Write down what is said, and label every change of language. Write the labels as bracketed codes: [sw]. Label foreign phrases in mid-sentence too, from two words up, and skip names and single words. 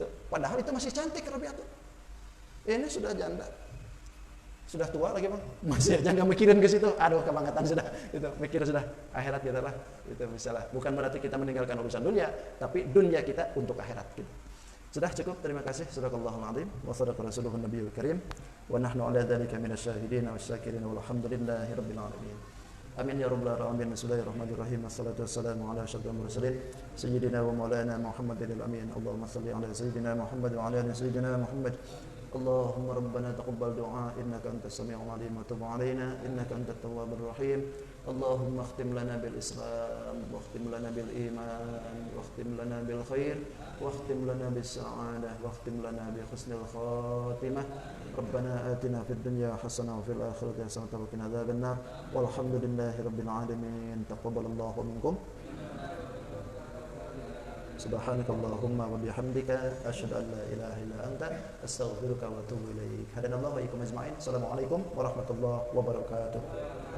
[id] Padahal itu masih cantik Rabi'atul. Ini sudah janda. Sudah tua lagi Bang. Masih aja nggak mikirin ke situ. Aduh, kebangetan sudah. Itu mikir sudah akhirat kita lah. Itu misalnya. Bukan berarti kita meninggalkan urusan dunia, tapi dunia kita untuk akhirat gitu. Sudah cukup, terima kasih. [ar] صدق الله العظيم وصدق رسوله النبي الكريم ونحن على ذلك من الشاهدين والشاكرين والحمد لله رب العالمين. آمين يا رب العالمين. بسم الله الرحمن الرحيم. والصلاة والسلام على أشرف المرسلين سيدنا ومولانا محمد الأمين. اللهم صل على سيدنا محمد وعلى آل سيدنا محمد. اللهم ربنا تقبل دعاء إنك أنت السميع العليم وتب علينا إنك أنت التواب الرحيم. اللهم اختم لنا بالإسلام واختم لنا بالإيمان واختم لنا بالخير واختم لنا بالسعادة واختم لنا بحسن الخاتمة. ربنا آتنا في الدنيا حسنة وفي الآخرة حسنة وقنا عذاب النار. والحمد لله رب العالمين. تقبل الله منكم. سبحانك اللهم وبحمدك أشهد أن لا إله إلا أنت أستغفرك وأتوب إليك. هدانا الله وإياكم أجمعين. السلام عليكم ورحمة الله وبركاته.